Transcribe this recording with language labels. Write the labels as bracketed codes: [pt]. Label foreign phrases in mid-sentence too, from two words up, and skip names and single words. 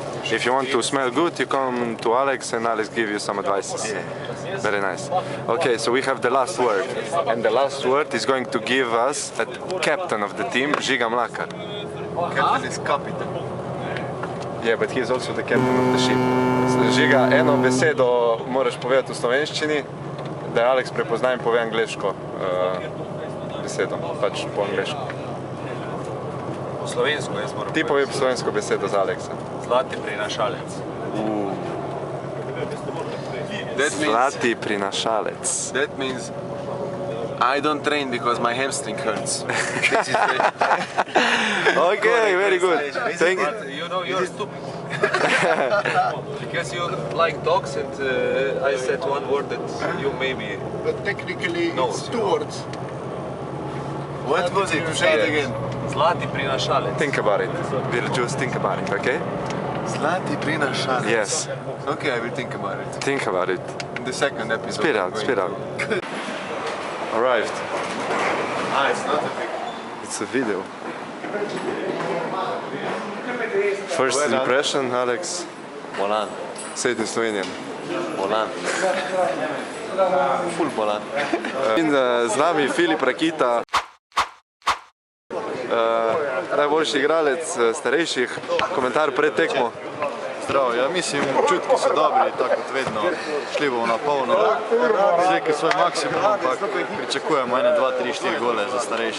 [en] If you want to smell good, you come to Alex and Alex give you some advices. Very nice. Okay, so we have the last word. And the last word is going to give us a captain of the team, Žiga Mlakar. Captain is kapitan. Yeah, but he is also the captain of the ship. [sl] Žiga, eno besedo moraš povedati v slovenščini, da Alex prepozna in pove angleško besedo, pač po angleško. Slovensko jaz moram. Ti povej slovensko besedo za Aleksa. Zlati prinašalec. Zlati prinašalec. [en] That means I don't train because my hamstring hurts. This is Okay, very good. Thank you. You know you're stupid. Because you like dogs and I said one word that you maybe But technically No, it's you two know. words. What was it? Say it again. [sl] Zlati prinašalec. [en] Think about it. We'll just think about it, okay? [sl] Zlati prinašalec. [en] Yes. Okay, I will think about it. Think about it. In the second episode. Spit out, spit out. Arrived. Ah, it's not a big. It's a video. First impression, Alex. Bolan. Say it in Slovenian. Bolan. Full bolan. [sl] In z nami Filip Rakita, najboljši igralec starejših. Komentar pred tekmo. Zdravo, ja mislim, občutki so dobri, tako kot vedno, šli bomo na polno, izrekli svoj maksimum, ampak pričakujemo 1, 2, 3, 4 gole za starejše.